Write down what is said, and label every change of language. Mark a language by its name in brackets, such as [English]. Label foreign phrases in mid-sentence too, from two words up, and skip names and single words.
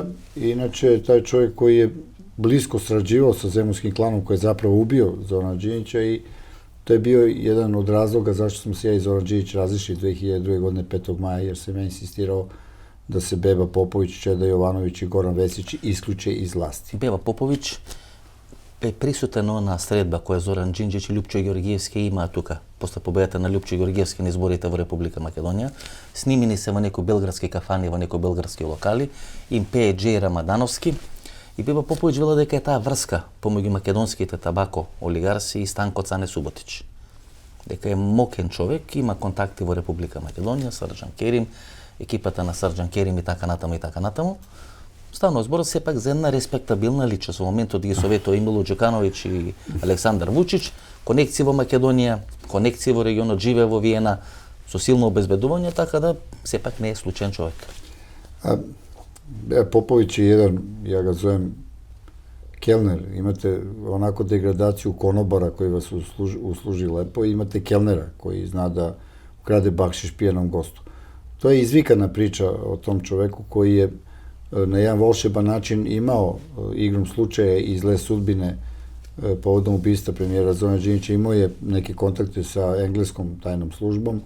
[Serbian] Inače, taj čovjek koji je blisko sarađivao sa zemunskim klanom koji je zapravo ubio Zorana Đinđića i to je bio jedan od razloga zašto smo se ja i Zoran Đinđić razišli 2002. godine 5. maja, jer sam ja insistirao da se Beba Popović, Čeda Jovanović i Goran Vesić isključe iz vlasti. [Macedonian] Beba Popović е присутен на средба која Зоран Џинџич и Љупчо Ѓоргиевски имаа тука, после победата на Љупчо Ѓоргиевски на изборите во Република Македонија. Снимени се во некои белградски кафани, во некои белградски локали, им пее Джеј Рамадановски. И Беба Поповиќ вела дека е таа врска помеѓу македонските табако олигарси и Станко Цане Суботич. Дека е мокен човек, има контакти во Република Македонија, Срđan Керим, екипата на Срđan Керим и така натаму и така натаму. Станува збор сепак за една респектабилна личност. Во моментот ги советува и Мило Џукановиќ и Александар Вучич, конекции во Македонија, конекции во регионот, живее во Виена, со силно обезбедување, така да сепак не е случаен човек. [Serbian] Popović je jedan, ja ga zovem kelner, imate onako degradaciju konobara koji vas usluži lepo i imate kelnera koji zna da ukrade bakšiš pijenom gostu. To je izvikana priča o tom čoveku koji je na jedan volšeban način imao igrom slučaja i zle sudbine povodom ubistva premijera Zorana Đinđića, imao je neke kontakte sa engleskom tajnom službom.